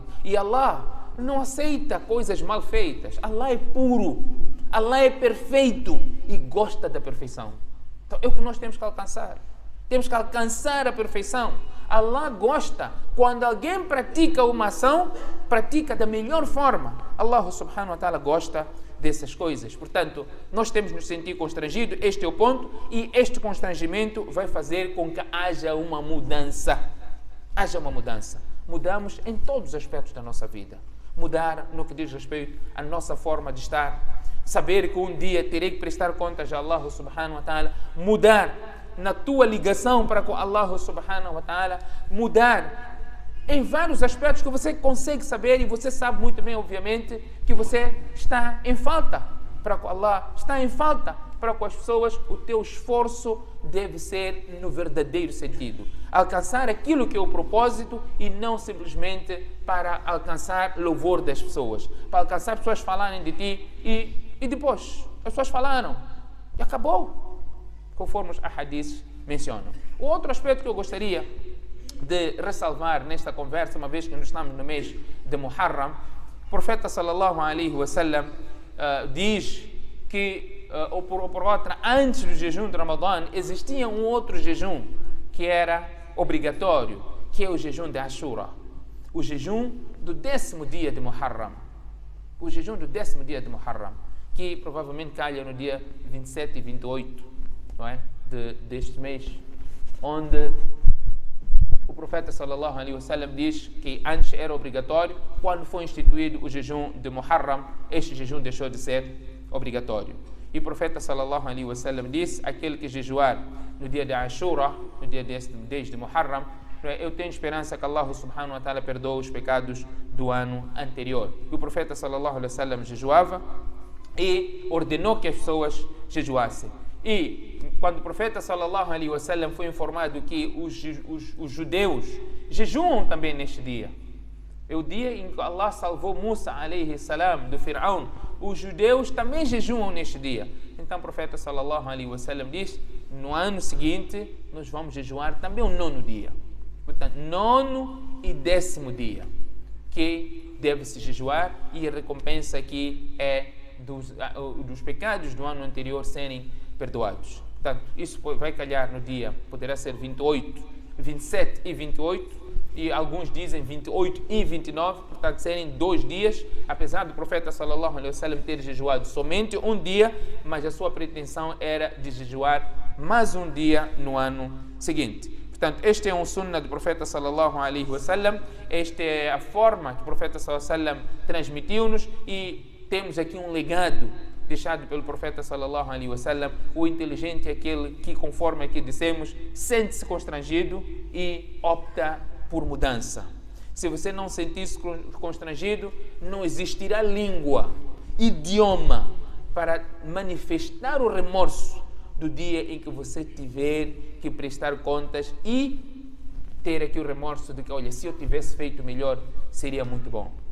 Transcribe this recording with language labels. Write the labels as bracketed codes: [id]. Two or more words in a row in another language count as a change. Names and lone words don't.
[pt] E Allah não aceita coisas mal feitas. Allah é puro. Allah é perfeito e gosta da perfeição. Então é o que nós temos que alcançar. Temos que alcançar a perfeição. Allah gosta quando alguém pratica uma ação, pratica da melhor forma. Allah [ar] سبحانه وتعالى [pt] gosta dessas coisas. Portanto, nós temos de nos sentir constrangidos, este é o ponto, e este constrangimento vai fazer com que haja uma mudança. Haja uma mudança. Mudamos em todos os aspectos da nossa vida. Mudar no que diz respeito à nossa forma de estar. Saber que um dia terei que prestar contas a Allah [ar] سبحانه وتعالى. [pt] Mudar na tua ligação para com Allah [ar] سبحانه وتعالى. [pt] Mudar em vários aspectos que você consegue saber e você sabe muito bem, obviamente, que você está em falta para com Allah, está em falta para com as pessoas. O teu esforço deve ser no verdadeiro sentido. Alcançar aquilo que é o propósito e não simplesmente para alcançar louvor das pessoas. Para alcançar pessoas falarem de ti e depois as pessoas falaram e acabou, conforme os hadiths mencionam. O outro aspecto que eu gostaria de ressalvar nesta conversa, uma vez que nós estamos no mês de Muharram, o profeta [ar] صلى الله عليه وسلم [pt] diz que, ou por outra, antes do jejum de Ramadã, existia um outro jejum que era obrigatório, que é o jejum de Ashura, o jejum do 10º dia de Muharram. O jejum do 10º dia de Muharram, que provavelmente calha no dia 27 e 28, não é? Deste mês, onde o profeta [ar] صلى الله عليه وسلم [pt] diz que antes era obrigatório, quando foi instituído o jejum de Muharram, este jejum deixou de ser obrigatório. E o profeta [ar] صلى الله عليه وسلم [pt] disse: aquele que jejuar no dia de Ashura, no dia 10 de Muharram, eu tenho esperança que Allah [ar] سبحانه وتعالى [pt] perdoe os pecados do ano anterior. E o profeta [ar] صلى الله عليه وسلم [pt] jejuava e ordenou que as pessoas jejuassem. E quando o profeta [ar] صلى الله عليه وسلم [pt] foi informado que os judeus jejuam também neste dia, é o dia em que Allah salvou Musa [ar] عليه السلام [pt] do Firaun, os judeus também jejuam neste dia. Então o profeta [ar] صلى الله عليه وسلم [pt] diz: no ano seguinte nós vamos jejuar também o 9º dia. Portanto, 9º e 10º dia que deve-se jejuar, e a recompensa aqui é dos pecados do ano anterior serem perdoados. Portanto, isso vai calhar no dia, poderá ser 28, 27 e 28, e alguns dizem 28 e 29, portanto serem 2 dias, apesar do profeta [ar] صلى الله عليه وسلم [pt] ter jejuado somente um dia, mas a sua pretensão era de jejuar mais um dia no ano seguinte. Portanto, este é um sunnah do profeta [ar] صلى الله عليه وسلم, [pt] esta é a forma que o profeta [ar] صلى الله عليه وسلم [pt] transmitiu-nos, e temos aqui um legado deixado pelo profeta [ar] صلى الله عليه وسلم. [pt] O inteligente é aquele que, conforme aqui dissemos, sente-se constrangido e opta por mudança. Se você não sentir-se constrangido, não existirá língua, idioma para manifestar o remorso do dia em que você tiver que prestar contas e ter aqui o remorso de que, olha, se eu tivesse feito melhor, seria muito bom.